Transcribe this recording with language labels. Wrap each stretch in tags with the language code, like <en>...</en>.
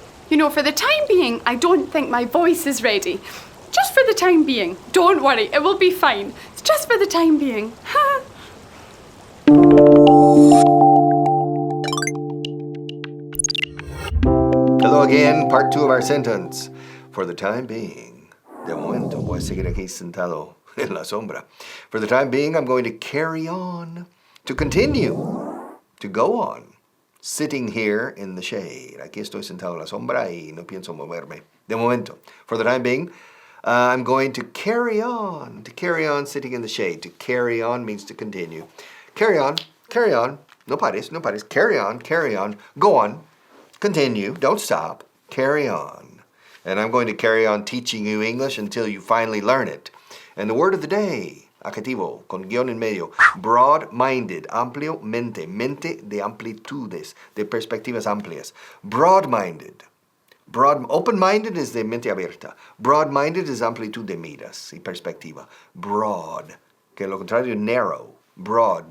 <en>You know, for the time being, I don't think my voice is ready. Just for the time being. Don't worry, it will be fine. It's just for the time being. Hello again, part 2 of our sentence. For the time being,</en> <es>de momento voy a seguir aquí sentado en la sombra.</es> <en>For the time being, I'm going to carry on, to continue, to go on. Sitting here in the shade.</en> <es>Aquí estoy sentado en la sombra y no pienso moverme. De momento.</es> <en>For the time being, I'm going to carry on sitting in the shade. To carry on means to continue. Carry on.</en> <es>No pares.</es> <en>Carry on. Go on. Continue. Don't stop. Carry on. And I'm going to carry on teaching you English until you finally learn it. And the word of the day.</en> <es>Adjetivo, con guión en medio. Broad-minded, amplio, mente de amplitudes, de perspectivas amplias. Broad-minded. Open-minded es de mente abierta. Broad-minded es amplitud de miras y perspectiva. Broad, que lo contrario, narrow. Broad.</es>